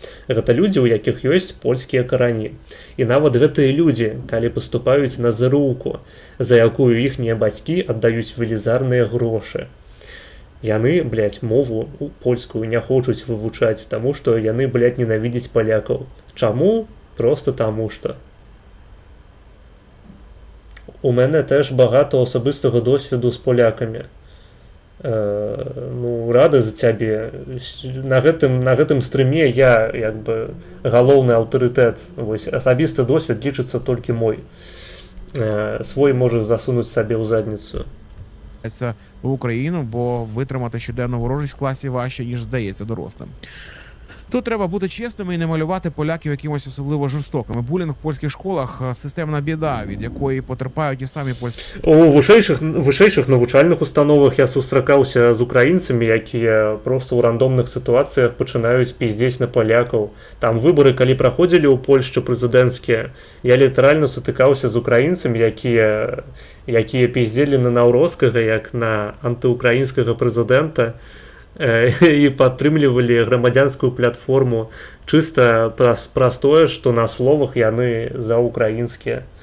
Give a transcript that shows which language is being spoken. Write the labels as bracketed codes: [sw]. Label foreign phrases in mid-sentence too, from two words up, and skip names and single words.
[be] Гэта людзі, у якіх ёсць польскія карані. І нават гэтыя людзі, калі паступаюць на зырúўку, за якую іхнія бацькі аддаюць велізарныя грошы, яны, блядь, мову польскую не хочуць вывучаць, таму што яны, блядь, ненавідзяць палякаў. Чаму? Просто таму што. [uk] У мене теж багато особистого досвіду з полякамі. [be] Рады за цябе. На гэтым стрыме я, галоўны аўтарытэт. Асабісты досвід лічыцца толькі мой. Свой можаш засунуць сабе ў задніцу. [uk] В Україну, бо витримати щоденну ворожість в класі важче, ніж здається дорослим. Тут треба бути чесними і не малювати поляків якимось особливо жорстокими. Булінг в польських школах системна біда, від якої потерпають і самі польські. [be] У вышэйшых навучальных установах я сустракаўся з украінцамі, якія просто ў рандомных сітуацыях пачынаюць піздзець на палякаў. Там выбары, калі праходзілі ў Польшчы прэзідэнцкія, я літаральна сутыкаўся з украінцамі, якія піздзелі на Наўроцкага як на антыукраінскага прэзідэнта і падтрымлівалі грамадзянскую платформу чыста праз тое, што на словах яны заўкраінскія.